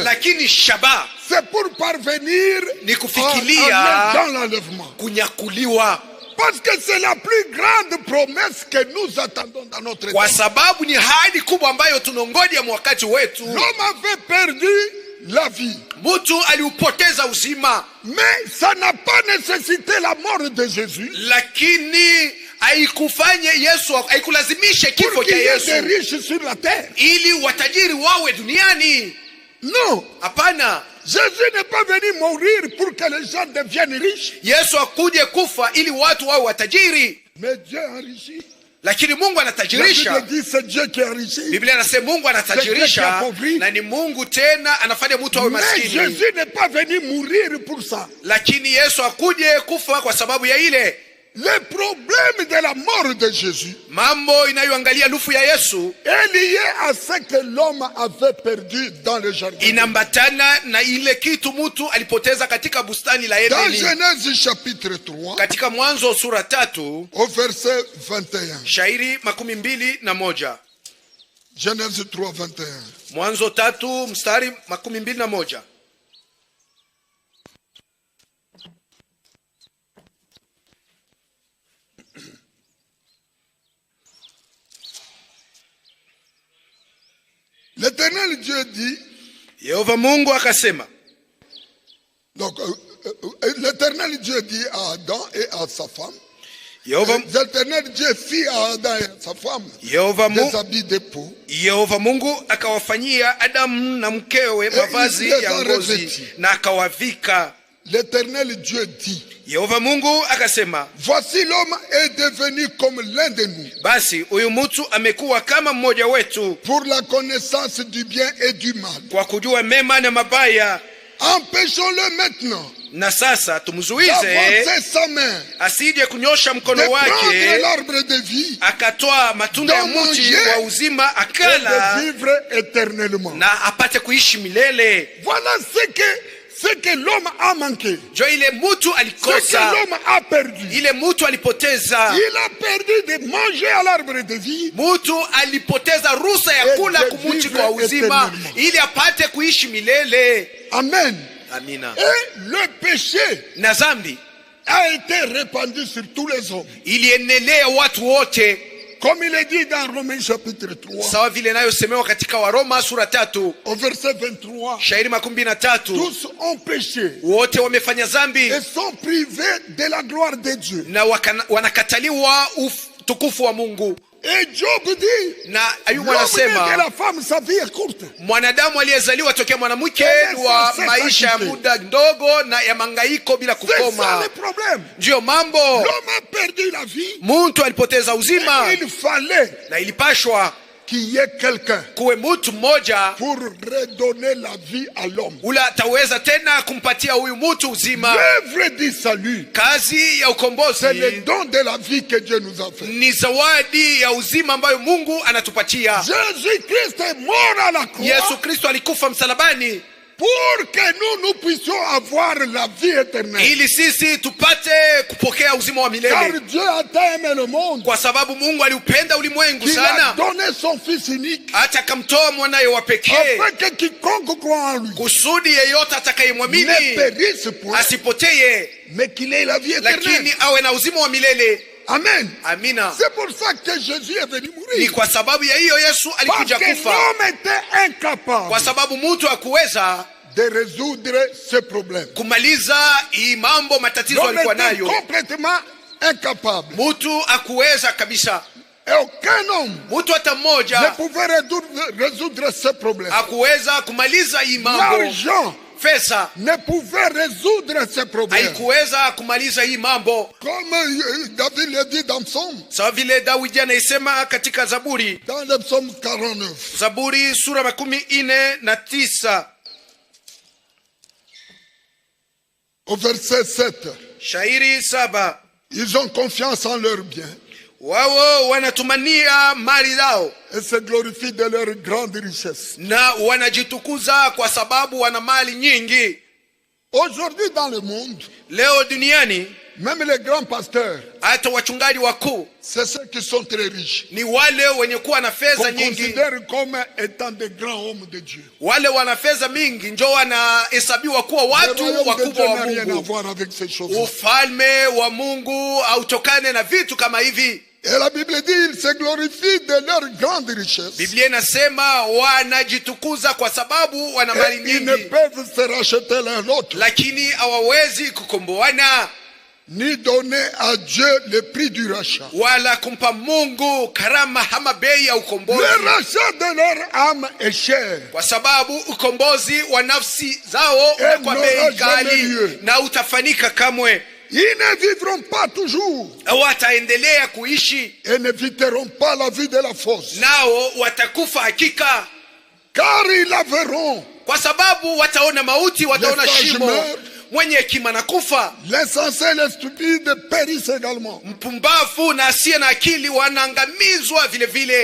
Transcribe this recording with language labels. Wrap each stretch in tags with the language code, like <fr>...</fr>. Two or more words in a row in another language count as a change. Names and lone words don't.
<sw>lakini shaba,</sw> <fr>c'est pour parvenir</fr> <sw>ni kufikilia</sw> <fr>dans l'enlèvement,</fr> <sw>kunyakuliwa.</sw> <fr>Parce que c'est la plus grande promesse que nous attendons dans notre temps.</fr> <sw>Kwa sababu ni ahadi kubwa ambayo tunangoja wakati wetu.</sw> <fr>L'homme avait perdu la vie.</fr> <sw>Mtu aliupoteza uzima.</sw> <fr>Mais ça n'a pas nécessité la mort de Jésus.</fr> <sw>Lakini haikufanya Yesu, haikulazimisha kifo cha Yesu</sw> <fr>des riches sur la terre,</fr> <sw>ili watajiri wawe duniani.</sw> <fr>Non.</fr> <sw>Hapana.</sw> <fr>Jésus n'est pas venu mourir pour que les gens deviennent riches.</fr> <sw>Yesu akuje kufa ili watu wawe watajiri.</sw> <fr>Mais Dieu enrichit.</fr> <sw>Lakini Mungu anatajirisha.</sw> <fr>La Bible dit c'est Dieu qui enrichit.</fr> <sw>Biblia inasema Mungu anatajirisha na ni Mungu tena anafanya mtu awe maskini.</sw> <fr>Mais Jésus n'est pas venu mourir pour ça.</fr> <sw>Lakini Yesu akuje kufa kwa sababu ya ile.</sw> <fr>Le problème de la mort de Jésus,</fr> <sw>mambo inayoangalia lufu ya Yesu,</sw> <fr>est lié à ce que l'homme avait perdu dans le jardin.</fr> <sw>Inambatana na ile kitu mtu alipoteza katika bustani la Edeni.</sw> <fr>Dans Genèse chapitre 3,</fr> <sw>katika Mwanzo sura 3,</sw> <fr>au verset 21.</fr> <sw>Shairi 21.</sw> <fr>Genèse 3, 21.</fr> <sw>Mwanzo 3 mstari 21.</sw> <fr>L'Éternel Dieu dit,</fr> <sw>Yehova Mungu akasema.</sw> <fr>Donc l'Éternel Dieu dit à Adam et à sa femme. L'Éternel Dieu fit à Adam et à sa femme des habits de peau.</fr> <sw>Yehova Mungu akawafanyia Adam na mkewe mavazi ya ngozi na akawavika.</sw> <fr>L'Éternel Dieu dit,</fr> <sw>Yehova Mungu akasema,</sw> <fr>voici l'homme est devenu comme l'un de nous.</fr> <sw>Basi huyu mtu amekuwa kama mmoja wetu,</sw> <fr>pour la connaissance du bien et du mal.</fr> <sw>Kwa kujua mema na mabaya.</sw> <fr>Empêchons-le maintenant</fr> <sw>Na sasa tumzuize asije kunyosha mkono wake akatoa matunda ya mti wa uzima akala na apate kuishi milele.</sw> <fr>Voilà ce que l'homme a manqué.</fr> <sw>Jo ile mtu alikosa.</sw> <fr>Ce que l'homme a perdu.</fr> <sw>Ile mtu alipoteza.</sw> <fr>Il a perdu de manger à l'arbre de vie.</fr> <sw>Mtu alipoteza ruhusa ya kula kumuti kwa uzima ili apate kuishi milele.</sw> <fr>Amen.</fr> <sw>Amina.</sw> <fr>Et le péché</fr> <sw>na zambi</sw> <fr>a été répandu sur tous les hommes.</fr> <sw>Ilienelea watu wote.</sw> <fr>Comme il est dit dans Romains chapitre 3.</fr> <sw>Sawa vile nayo semewa katika Waroma sura 3.</sw> <fr>Au verset 23.</fr> <sw>Shairi 23.</sw> <fr>Tous ont péché.</fr> <sw>Wote wamefanya zambi.</sw> <fr>Et sont privés de la gloire de Dieu.</fr> <sw>Na wanakataliwa utukufu wa Mungu.</sw> <fr>Et Job dit,</fr> <sw>na Ayubu anasema</sw> <fr>la femme sa vie est courte.</fr> <sw>Mwanadamu aliyezaliwa tokea mwanamke wa maisha ya muda ndogo na ya mangaiko bila kukoma.</sw> <fr>C'est ça le problème.</fr> <sw>Ndio mambo.</sw> <fr>L'homme a perdu la vie.</fr> <sw>Mtu alipoteza uzima.</sw> <fr>Il fallait</fr> <sw>na ilipashwa</sw> <fr>qu'il y ait quelqu'un</fr> <sw>kuwe mtu mmoja</sw> <fr>pour redonner la vie à l'homme.</fr> <sw>Ula ataweza tena kumpatia huyu mtu uzima.</sw> <fr>L'œuvre du salut,</fr> <sw>kazi ya ukombozi,</sw> <fr>c'est le don de la vie que Dieu nous a fait.</fr> <sw>Ni zawadi ya uzima ambayo Mungu anatupatia.</sw> <fr>Jésus-Christ est mort à la croix.</fr> <sw>Yesu Kristo alikufa msalabani</sw> <fr>pour que nous puissions avoir la vie éternelle.</fr> <sw>Ili sisi tupate kupokea uzima wa milele.</sw> <fr>Car Dieu a tant aimé le monde.</fr> <sw>Kwa sababu Mungu aliupenda ulimwengu sana.</sw> <fr>Il a donné son fils unique.</fr> <sw>Hata akamtoa mwanae wa pekee.</sw> <fr>Afin que quiconque croit en lui.</fr> <sw>Kusudi yeyote atakayemwamini</sw> <fr>ne périsse point.</fr> <sw>Asipotee.</sw> <fr>Mais qu'il ait la vie éternelle.</fr> <sw>Lakini awe na uzima wa milele.</sw> <fr>Amen.</fr> <sw>Amina.</sw> <fr>C'est pour ça que Jésus est venu mourir.</fr> <sw>Ni kwa sababu ya hiyo Yesu alikuja kufa.</sw> <fr>Parce que l'homme était incapable.</fr> <sw>Kwa sababu mtu hakuweza</sw> <fr>de résoudre ce problème.</fr> <sw>Kumaliza hii mambo matatizo alikuwa nayo.</sw> <fr>Complètement incapable.</fr> <sw>Mtu hakuweza kabisa.</sw> <fr>Et aucun homme</fr> <sw>mtu hata mmoja</sw> <fr>ne pouvait résoudre ce problème.</fr> <sw>Hakuweza kumaliza hii mambo.</sw> <fr>L'argent</fr> <sw>Fesa</sw> <fr>ne pouvait résoudre ce problème.</fr> <sw>Haikuweza kumaliza hii mambo.</sw> <fr>Comme David le dit dans Psaume.</fr> <sw>Sawa vile Daudi anaisema katika Zaburi.</sw> <fr>Dans le Psaume 49.</fr> <sw>Zaburi sura 49.</sw> <fr>Au verset 7.</fr> <sw>Shairi 7.</sw> <fr>Ils ont confiance en leurs biens.</fr> <sw>Wao wanatumania mali zao.</sw> <fr>Et se glorifient de leur grande richesse.</fr> <sw>Na wanajitukuza kwa sababu wana mali nyingi.</sw> <fr>Aujourd'hui dans le monde,</fr> <sw>leo duniani,</sw> <fr>même les grands pasteurs,</fr> <sw>hata wachungaji wakuu,</sw> <fr>c'est ceux qui sont très riches.</fr> <sw>Ni wale wenye kuwa na fedha nyingi.</sw> <fr>Considèrent comme étant des grands hommes de Dieu.</fr> <sw>Wale wana fedha mingi ndio wanahesabiwa kuwa watu wakubwa wa Mungu. Ufalme wa Mungu hautokane na vitu kama hivi.</sw> <fr>Et la Bible dit ils se glorifient de leur grande richesse.</fr> <sw>Biblia inasema wanajitukuza kwa sababu wana mali nyingi.</sw> <fr>Ils ne peuvent se racheter l'un l'autre.</fr> <sw>Lakini hawawezi kukomboana.</sw> <fr>Ni donner à Dieu le prix du rachat.</fr> <sw>Wala kumpa Mungu karama ama bei ya ukombozi.</sw> <fr>Le rachat de leur âme est cher.</fr> <sw>Kwa sababu ukombozi wa nafsi zao kwa bei ghali na utafanika kamwe.</sw> <fr>Ils ne vivront pas toujours.</fr> <sw>Wataendelea kuishi.</sw> <fr>Et ne viteront pas la vie de la force.</fr> <sw>Nao watakufa hakika.</sw> <fr>Car ils la verront.</fr> <sw>Kwa sababu wataona mauti, wataona shimo. Mwenye hekima na kufa.</sw> <fr>L'insensé et le stupide périssent également.</fr> <sw>Mpumbavu na asiye na akili wanaangamizwa vile vile.</sw>